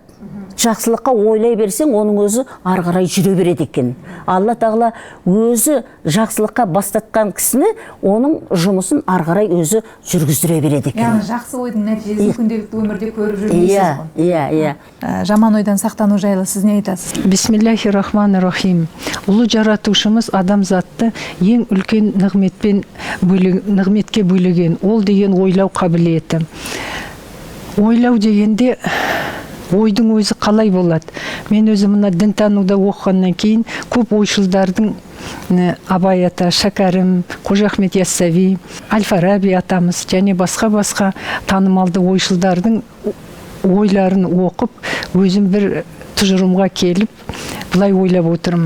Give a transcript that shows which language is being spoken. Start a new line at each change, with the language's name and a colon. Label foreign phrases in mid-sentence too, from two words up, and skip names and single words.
Kazakh: Жақсылыққа ойлай берсең, оның өзі ары қарай жүре береді екен. Алла тағала өзі жақсылыққа бастатқан кісіні, оның жұмысын ары қарай өзі жүргіздіре береді екен. Яғни жақсы ойдың нәтижесін күнделікті өмірде көріп жүрмейсіз ғой. Иә. Жаман ойдан сақтану жайлы сіз не айтасыз?
Arabic: بسم الله الرحمن الرحيم.
Kazakh: Ұлы жаратушымыз адамзатты ең үлкен нығметке бөлеген. Ол деген ойлау қабілеті. Ойлау дегенде ойдың өзі қалай болады? Мен өзі мына дінтануда оқығаннан кейін көп ойшылдардың Абай ата, Шәкәрім, Қожа Ахмет Яссауи, Әл-Фараби атамыз және басқа танымалды ойшылдардың ойларын оқып, өзім бір тұжырымға келіп, бұлай ойлап отырмын.